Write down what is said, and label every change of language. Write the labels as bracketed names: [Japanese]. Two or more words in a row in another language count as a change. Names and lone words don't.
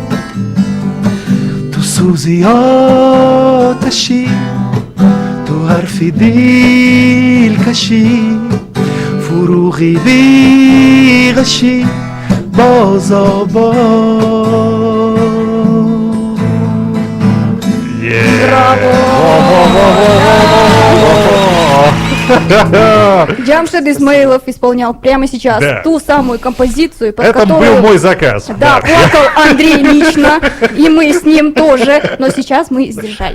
[Persian] تو سوزی آتشی تو حرفی دل کشی فروغی بیغشی باز باز [Russian] Джамшед Исмаилов исполнял прямо сейчас ту самую композицию, под Это которую... был мой заказ. Да, плакал Андрей лично, и мы с ним тоже, но сейчас мы сдержались.